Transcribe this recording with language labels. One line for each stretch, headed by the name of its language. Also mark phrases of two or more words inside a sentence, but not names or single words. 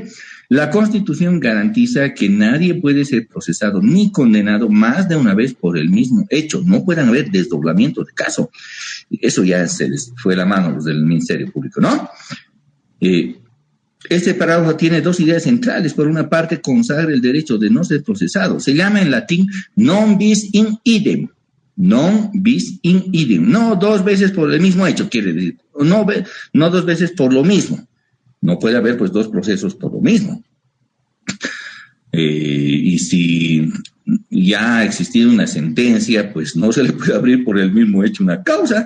Spanish: La Constitución garantiza que nadie puede ser procesado ni condenado más de una vez por el mismo hecho. No puedan haber desdoblamientos de caso. Eso ya se les fue la mano los del Ministerio Público, ¿no? Este parágrafo tiene dos ideas centrales. Por una parte, consagra el derecho de no ser procesado. Se llama en latín
Latin: non bis in idem. Non bis in idem.
Spanish: No dos veces por el mismo hecho, quiere decir. No dos veces por lo mismo. No puede haber, pues, dos procesos por lo mismo. Y si ya ha existido una sentencia, pues no se le puede abrir por el mismo hecho una causa.